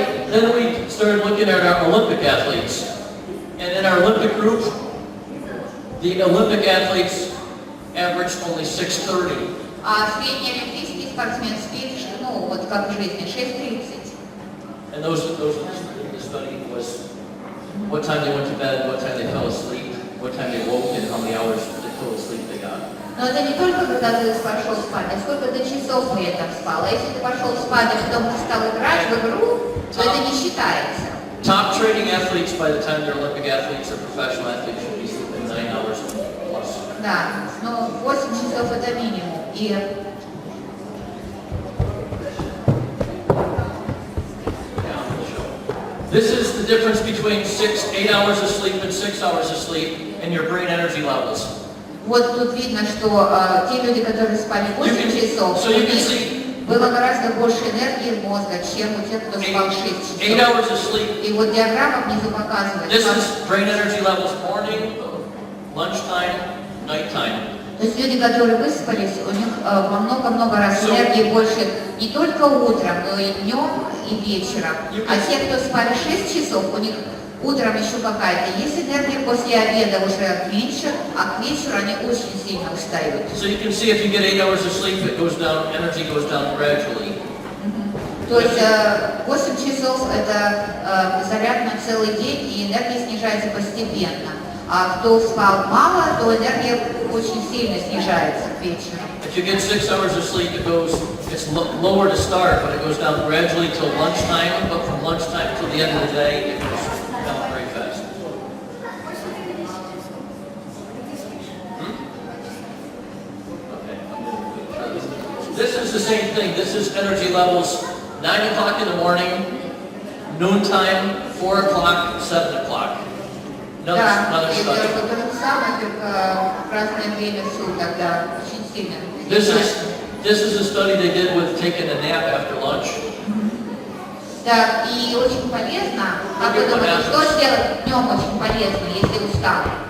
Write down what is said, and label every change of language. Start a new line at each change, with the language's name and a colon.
English: Then we started looking at our Olympic athletes. And in our Olympic group, the Olympic athletes averaged only 6:30.
Russian: А средний олимпийский спортсмен спит, ну вот как в жизни, 6:30.
English: And those the study was what time they went to bed, what time they fell asleep, what time they woke, and how many hours of total sleep they got.
Russian: Но это не только когда ты пошел спать, а сколько ты часов при этом спал. А если ты пошел спать, а потом ты стал играть в игру, то это не считается.
English: Top training athletes, by the time they're Olympic athletes or professional athletes, should be sleeping 9 hours plus.
Russian: Да, но 8 часов это минимум. И
English: this is the difference between 8 hours of sleep and 6 hours of sleep and your brain energy levels.
Russian: вот тут видно, что те люди, которые спали 8 часов, у них было гораздо больше энергии мозга, чем у тех, кто спал 6 часов.
English: 8 hours of sleep.
Russian: И вот диаграмма внизу показывает.
English: This is brain energy levels morning, lunchtime, nighttime.
Russian: То есть люди, которые выспались, у них во много-много раз энергии больше не только утром, но и днем, и вечером. А те, кто спали 6 часов, у них утром еще какая-то есть энергия, после обеда уже меньше, а к вечеру они очень сильно устают.
English: So you can see if you get 8 hours of sleep, it goes down, energy goes down gradually.
Russian: То есть 8 часов это заряд на целый день, и энергия снижается постепенно. А кто спал мало, то энергия очень сильно снижается к вечеру.
English: If you get 6 hours of sleep, it's lower to start, but it goes down gradually till lunchtime. But from lunchtime till the end of the day, it goes down very fast. Okay. This is the same thing. This is energy levels 9 o'clock in the morning, noontime, 4 o'clock, 7 o'clock.
Russian: Да, это то же самое, только в разное время суток, да, очень сильно.
English: This is a study they did with taking a nap after lunch.
Russian: Да, и очень полезно, как вы думаете, что сделать днем очень полезно, если устал?